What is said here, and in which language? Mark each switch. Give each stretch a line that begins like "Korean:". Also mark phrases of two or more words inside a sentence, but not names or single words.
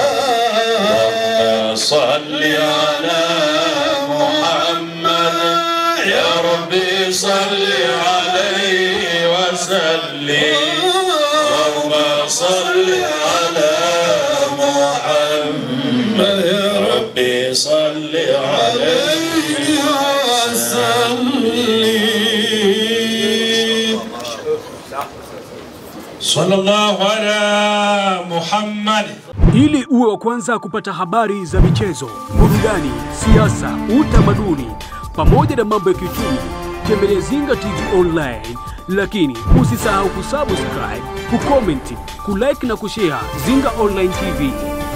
Arabic: صل على محمد يا ربي صل عليه وسلم اللهم صل على محمد يا ربي صل عليه وسلم صلى الله على محمد.
Swahili: Ili uwe wa kwanza kupata habari za michezo, burudani, siasa, utamaduni pamoja na mambo ya kiuchumi, tembelea Zinga TV Online, lakini usisahau kusubscribe, kucomment, kulike na kushare Zinga Online TV.